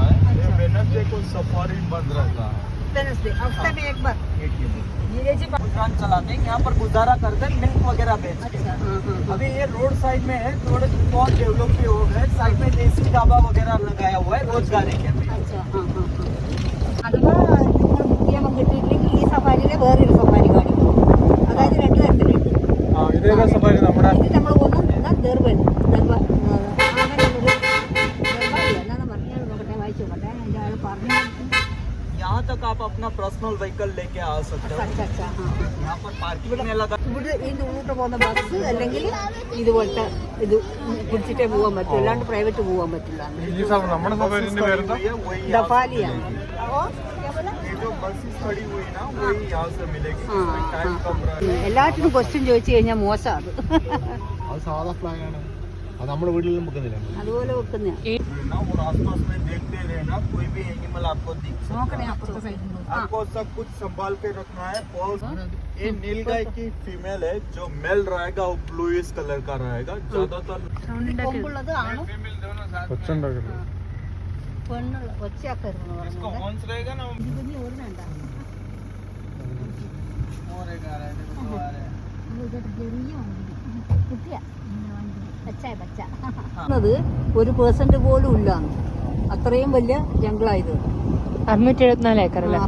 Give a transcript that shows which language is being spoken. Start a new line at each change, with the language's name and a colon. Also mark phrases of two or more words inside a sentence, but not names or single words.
Hindi: सफारी बंद रहता है। हफ्ते में एक बार। चलाते हैं, यहाँ पर गुजारा करते हैं, मिल्क वगैरह बेचते हैं। अभी ये
English: road side
Hindi: में है, थोड़े बहुत डेवलप भी हो गए, साइड में देसी ढाबा वगैरह लगाया हुआ है रोजगारी के लिए।
Malayalam: അഥവാ നിങ്ങൾ ബുക്ക് ചെയ്യാൻ കിട്ടിയില്ലെങ്കിൽ ഈ സഫാരിയിലെ വേറൊരു സഫാരി കാണിക്കും. അതായത് 2 തരത്തിലുണ്ട്. ഇത് നമ്മൾ പോകുന്ന ദർബൻ എന്നാണ് പറഞ്ഞത്. നോക്കട്ടെ, വായിച്ചു നോക്കട്ടെ. എൻ്റെ ആൾ പറഞ്ഞു.
Hindi: यहाँ तक आप अपना
English: personal vehicle
Hindi: लेके आ सकते हो। अच्छा, हाँ. यहाँ पर पार्किंग में लगा।
Malayalam: ഇവിടെ ഇതിൻ്റെ ഉള്ളിട്ട് പോകുന്ന ബസ് അല്ലെങ്കിൽ ഇതുപോലത്തെ ഇത് പിടിച്ചിട്ടേ പോകാൻ പറ്റും, അല്ലാണ്ട് പ്രൈവറ്റ് പോകാൻ പറ്റില്ല. ദഫാലിയാണ്.
Hindi: ये जो बसेस खड़ी हुई ना वही यहाँ से मिलेगी। इसमें टाइम कम रहा है।
Malayalam: എല്ലാറ്റിനും ക്വസ്റ്റ്യൻ ചോദിച്ചു കഴിഞ്ഞാൽ മോശമാണ്. അത് സാധാ പ്ലാൻ ആണ്, അത് നമ്മുടെ വീട്ടിലും വെക്കുന്നില്ല. അതുപോലെ വെക്കുന്ന
Hindi: और आसपास में देखते रहना, कोई भी एनिमल आपको दिख सकता है। आपको सब कुछ संभाल के रखना है। ये नीलगाय की फीमेल है, जो मेल रहेगा वो
English: bluish colour
Hindi: का रहेगा ज्यादातर।
Malayalam: കൊമ്പുള്ളത് ആണോ പെണ്ണുള്ള ഒച്ചയാക്കരുതെന്ന്
Hindi: इसको
Malayalam: പറഞ്ഞത്.
Hindi: हॉर्न्स रहेगा ना
Malayalam: ഇതിന് ഓർമ്മയുണ്ട? ഒരു പേഴ്സന്റ് പോലും ഇല്ല, അത്രയും വലിയ ജംഗിളായത്. 674 ഏക്കർ അല്ലേ?